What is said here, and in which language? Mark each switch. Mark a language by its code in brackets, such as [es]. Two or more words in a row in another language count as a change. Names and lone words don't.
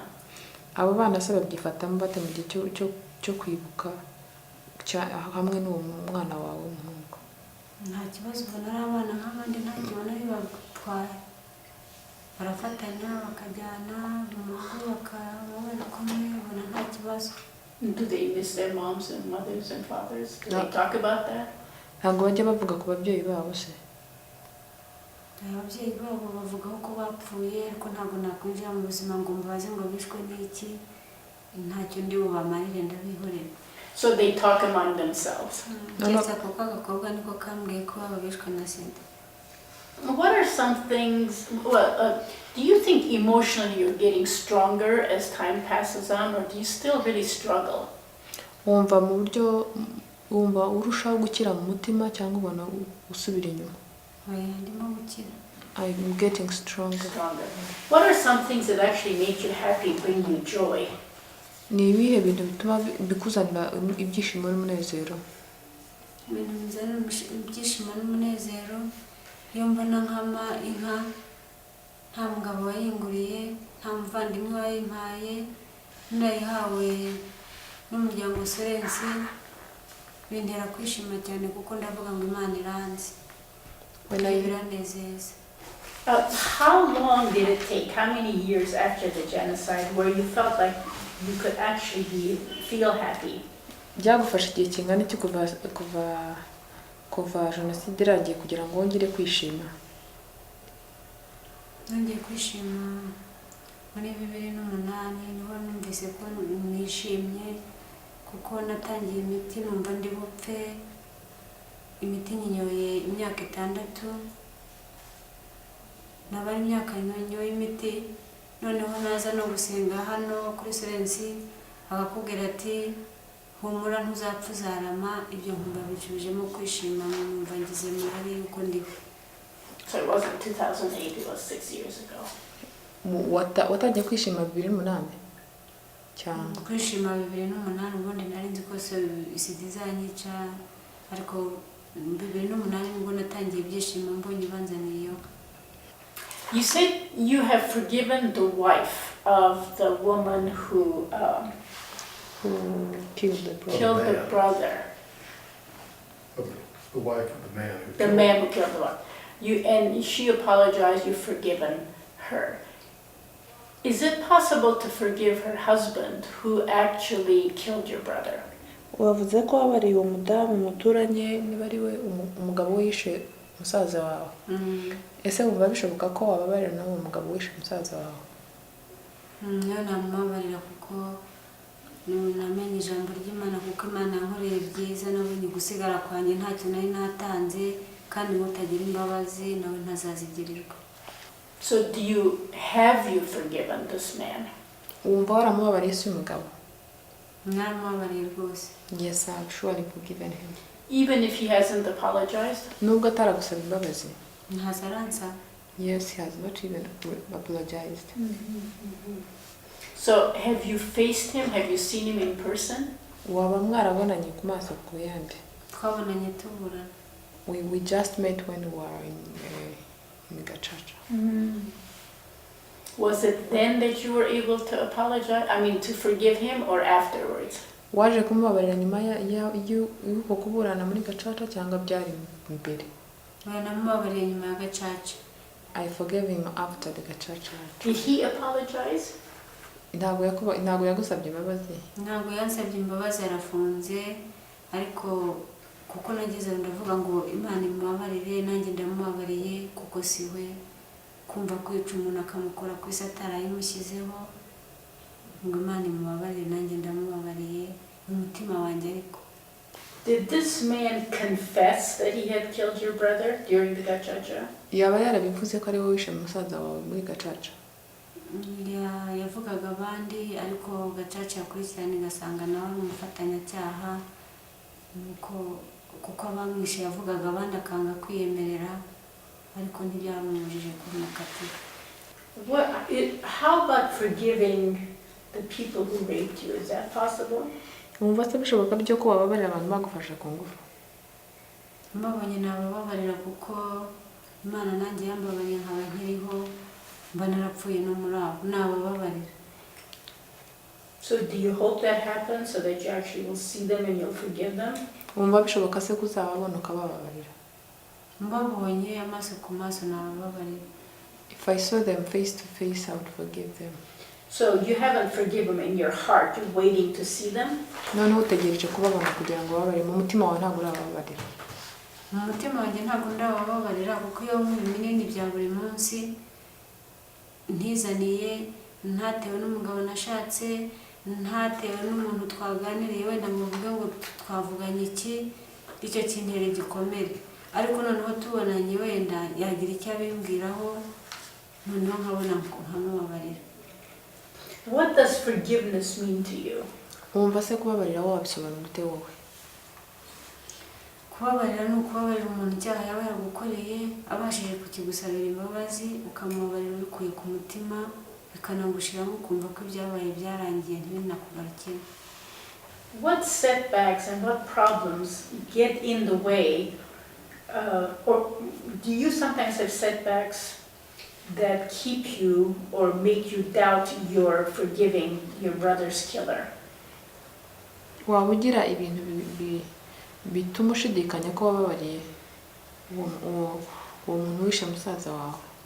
[rw] Abo bana se babyifatamo bate mu gihe cyo kwibuka hamwe n'uwo mwana wawe w'umuhungu? Nta kibazo, ubona ari abana nk'abandi, nta kibona bibatwaye, barafatanya bakajyana mu rugo bakabana kumwe, ubona nta kibazo. [en] Do they miss their moms and mothers and fathers? Do they talk about that? [rw] Ntabwo bajya bavuga ku babyeyi babo se? Ababyeyi babo bavugaho ko bapfuye, ariko ntabwo nakwinjira mu buzima ngo mbabaze ngo bishwe n'iki, ntacyo ndi bubamarire ndabihorera. [en] So they talk among themselves. [rw] Keretse ako kagakobwa niko kambwiye ko baba bishwe na sida. [en] What are some things, do you think emotionally you're getting stronger as time passes on, or do you still really struggle? [rw] Wumva mu buryo wumva urushaho gukira mu mutima cyangwa ubona usubira inyuma? Ndimo gukira. [en] I'm getting stronger. What are some things that actually make you happy, bring you joy? [rw] Ni ibihe bintu bituma bikuzanira ibyishimo n'umunezero? Ibintu bizana ibyishimo n'umunezero, iyo mbona nkama inka nta mugabo wayinguriye, nta muvandimwe wayimpaye, ndayihawe n'umuryango Sorensi, bintera kwishima cyane kuko ndavuga ngo Imana iranzi. Biranezeza. [en] How long did it take, how many years after the genocide where you felt like you could actually feel happy? [rw] Byagufasha igihe kingana iki kuva jenoside iragiye kugira ngo wongere kwishima? Nongeye kwishima muri 2008, niho numvise ko nishimye kuko natangiye imiti numva ndi bupfe, imiti nyinyoye imyaka 6, nabari imyaka nyinyoye imiti, noneho naza no gusenga hano kuri Sorensi akakubwira ati humura ntuzapfa uzarama, ibyo nkumva bicubijemo kwishima, numva ngize muri yuko ndi. [en] So it wasn't 2008, it was 6 years ago. [rw] Watangiye kwishima 2008 cyangwa? Kwishima 2008 ubundi nari nzi ko isida izanyica, ariko 2008 nibwo natangiye ibyishimo mbonye banzaniye. [en] You said you have forgiven the wife of the woman who killed the brother. Killed the brother. The wife of the man who The man who killed the wife. And she apologized, you've forgiven her. Is it possible to forgive her husband who actually killed your brother? [rw] Wavuze ko wabariye umudamu muturanye niba ari we umugabo wishe musaza wawe. Ese wumva bishoboka ko wababarira nawe umugabo wishe musaza wawe? Niyo namubabarira kuko namenye ijambo ry'Imana, kuko Imana yankoreye byiza, nabonye gusigara kwanjye ntacyo nari natanze, kandi mutagira imbabazi nawe ntazazigirirwa. [en] So have you forgiven this man? [rw] Wumva waramubabariye se umugabo? Naramubabariye rwose. [en] Yes, I've surely forgiven him. Even if he hasn't apologized? [rw] Nubwo ataragusaba imbabazi? Ntazaransa. [en] Yes, he has not even apologized. So have you faced him? Have you seen him in person? [rw] Waba mwarabonanye ku maso ku yandi? Twabonanye tubura. [en] We just met when we were in Gacaca. Was it then that you were able to apologize? I mean, to forgive him, or afterwards? [rw] Waje kumubabarira nyuma y'uko kuburana muri Gacaca cyangwa byari mbere? Namubabariye nyuma ya Gacaca. [en] I forgave him after the gacaca. Did he apologize? [rw] Ntabwo yagusabye imbabazi. ntabwo yansabye imbabazi, arafunze, ariko kuko nagize ndavuga ngo Imana imubabarire, nanjye ndamubabariye kuko siwe kumva kwica umuntu akamukora ku isi atarayimushyizeho, ngo Imana imubabarire, nanjye ndamubabariye mu mutima wanjye. Ariko [en] Did this man confess that he had killed your brother during the gacaca? [rw] Yaba yarabivuze ko ari wowe wishe musaza wawe muri gacaca? yavugaga abandi, ariko gacaca yakurikirana igasanga nawe ari umufatanyacyaha, kuko abamwishe yavugaga abandi akanga kwiyemerera, ariko ntibyamubujije kumukatira. [en] How about forgiving the people who raped you? Is that possible? [rw] Wumva se bishoboka byo ko wababarira abantu bagufasha ku ngufu? Mbabonye nabababarira kuko Imana nanjye yambabariye nkaba nkiriho, mba narapfuye no muri abo, nabababarira. [en] So do you hope that happens so that you actually will see them and you'll forgive them? [rw] Wumva bishoboka se kuzababona ukabababarira? Mbabonye amaso ku maso nabababarira. [en] If I saw them face to face, I would forgive them. So you haven't forgiven them in your heart, you're waiting to see them? [rw] Noneho utegereje kubabona kugira ngo babarire, mu mutima wawe ntabwo urababarira. Mu mutima wanjye ntabwo ndabababarira, kuko iyo nk'ibintu binini bya buri munsi ntizaniye, ntatewe n'umugabo nashatse, ntatewe n'umuntu twaganiriye wenda ngo mvuge ngo twavuganye iki, icyo kintera igikomere. Ariko noneho tubonanye wenda yagira icyo abimbwiraho, noneho nkabona nkamubabarira. [en] What does forgiveness mean to you? [rw] Wumva se kubabarira wowe wabisobanura ute wowe? Kubabarira ni ukubabarira umuntu icyaha yaba yagukoreye, abashije kukigusabira imbabazi, ukamubabarira ubikuye ku mutima, bikanagushiramo ukumva ko ibyabaye byarangiye ntibinakugarukire. [en] What setbacks and what problems get in the way, or do you sometimes have setbacks that keep you or make you doubt your forgiving your brother's killer? [rw] Waba ugira ibintu bituma ushidikanya ko wababariye uwo muntu wishe musaza wawe?